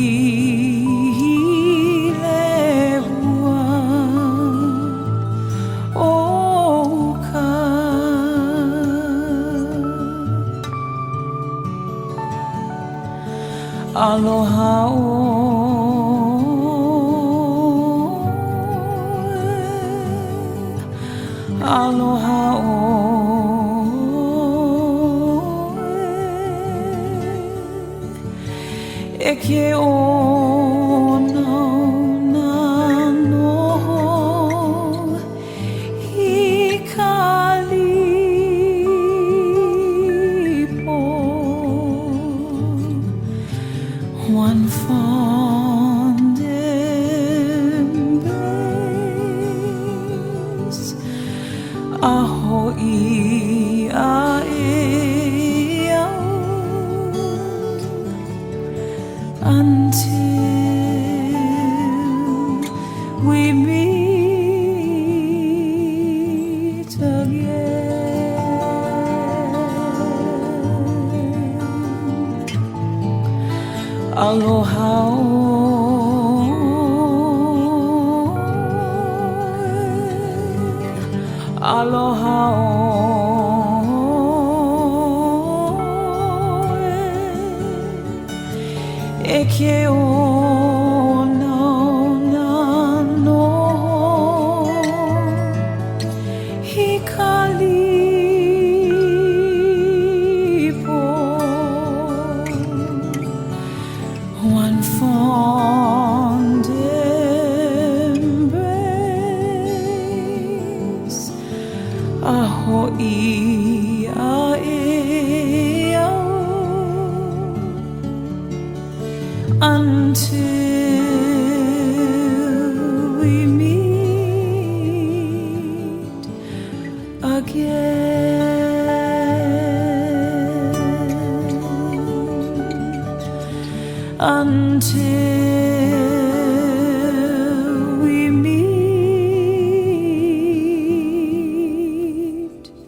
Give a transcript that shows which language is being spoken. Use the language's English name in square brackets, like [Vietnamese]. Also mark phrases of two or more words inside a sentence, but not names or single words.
[Hawaiian] Aloha aloha e ke o na noho I ka lipo [English] one fond embrace [Hawaiian] a ho'i a e au [English] until we meet again. [Hawaiian] Aloha aloha e ke o na noho I ka lipo [English] one fond [Hawaiian] embrace a ho'i a e au [English] until we meet again until we meet